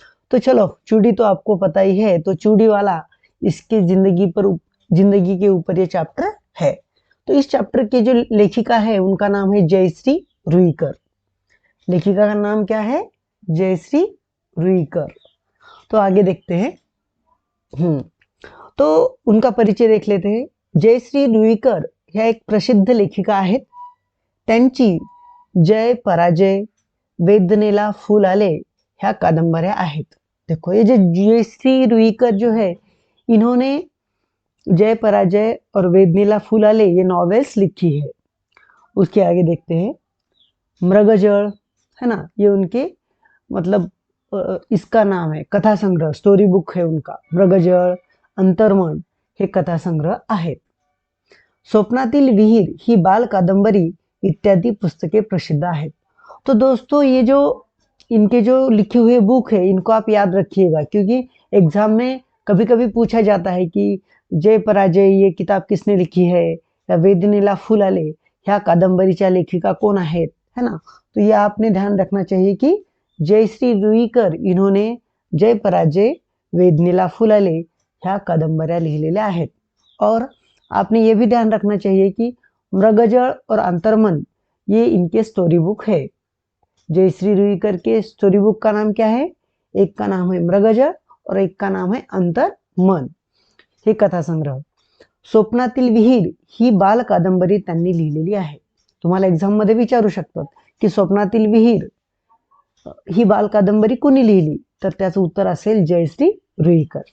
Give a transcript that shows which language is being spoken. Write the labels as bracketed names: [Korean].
[Hindi] तो चलो, चूड़ी तो आपको पता ही है। तो चूड़ी वाला इसके जिंदगी के ऊपर ये चैप्टर है। तो इस चैप्टर की जो लेखिका है उनका नाम है जयश्री रुईकर। लेखिका का नाम क्या है? जयश्री रुईकर। तो आगे देखते हैं। तो उनका परिचय देख लेते हैं। [Marathi] जयश्री रुईकर ह्या एक प्रसिद्ध लेखिका आहेत। त्यांची जय पराजय, वेदनेला फूल आले ह्या कादंबऱ्या आहेत। [Hindi] देखो, ये जो जयश्री रुईकर जो है, इन्होंने जय पराजय और वेदनेला फूल आले ये नॉवेल्स लिखी है। उसके आगे देखते हैं। मृगजल, है ना, ये उनके मतलब इसका नाम है, कथा संग्रह, स्टोरी बुक है उनका। [Marathi] मृगजल, अंतर्मन हे कथा संग्रह आहेत। स्वप्नातील विहीर ही बाल कादंबरी इत्यादि पुस्तकें प्रसिद्ध आहेत। [Hindi] तो दोस्तों, ये जो इनके जो लिखे हुए बुक है इनको आप याद रखिएगा, क्योंकि एग्जाम में कभी कभी पूछा जाता है कि जय पराजय ये किताब किसने लिखी है, या वेदनेला फूल आले [Marathi] ह्या कादंबरीच्या लेखिका कोण आहेत, [Hindi] है ना। तो ये आपने ध्यान रखना चाहिए कि जयश्री रुईकर इन्होंने जय पराजय, वेदनेला फूल आले [Marathi] ह्या कादंबऱ्या लिहिलेल्या आहेत। [Hindi] और आपने ये भी ध्यान रखना चाहिए कि मृगजल और अंतर्मन ये इनके स्टोरी बुक है। जयश्री रुईकर के स्टोरी बुक का नाम क्या है? एक का नाम है मृगजल और एक का नाम है अंतर्मन, [Marathi] हे कथा संग्रह। स्वप्नातील विहीर ही बाल कादंबरी त्यांनी लिहिलेली आहे। तुम्हाला एक्झाम मध्ये विचारू शकतात की स्वप्नातील विहीर ही बाल कादंबरी कोणी लिहिली, तर त्याचं उत्तर असेल जयश्री रुईकर।